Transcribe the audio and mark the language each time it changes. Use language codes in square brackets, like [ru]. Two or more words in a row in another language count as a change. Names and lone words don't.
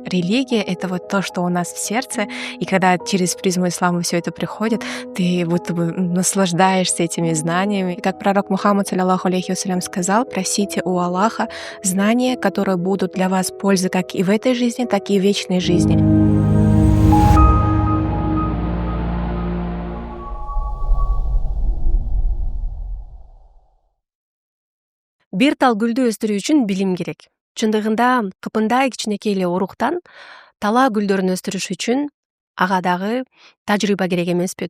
[ru] Религия — это вот то, что у нас в сердце, и когда через призму ислама все это приходит, ты будто бы наслаждаешься этими знаниями. И как пророк Мухаммад, [ar] صلى الله عليه وسلم, [ru] сказал: просите у Аллаха знания, которые будут для вас пользы как и в этой жизни, так и в вечной жизни. [ky] Бир тал гүлдү өстүрүү үчүн билим керек. Чындыгында кыпындай кичинекей эле уруктан талаа гүлдөрүн өстүрүш үчүн ага дагы тажрыйба керек эмеспи?